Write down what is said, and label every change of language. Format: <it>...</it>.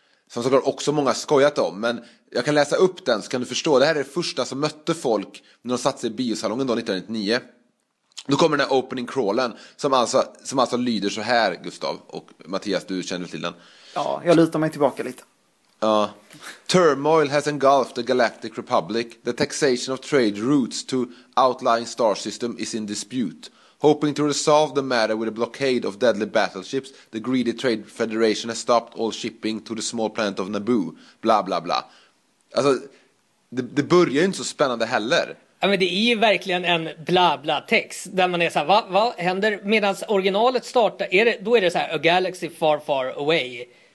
<sv>Som såklart också många skojat om. Men jag kan läsa upp den så kan du förstå. Det här är det första som mötte folk när de satt sig i biosalongen då 1999. Då kommer den här opening crawlen som alltså lyder så här, Gustav. Och Mattias, du känner till den. Ja, jag lutar mig tillbaka lite. Ja.</sv> <en>Turmoil has engulfed the Galactic Republic. The taxation of trade routes to outlying star system is in dispute. Hoping to resolve the matter with a blockade of deadly battleships, the greedy trade federation has stopped all shipping to the small planet of Naboo.</en> <sv>Bla bla bla. Alltså, det börjar ju inte så spännande heller. Ja, men det är ju verkligen en bla bla text där man är så här, vad händer? Medan originalet startar, då är det så här,</sv> <en>a galaxy far far away.</en>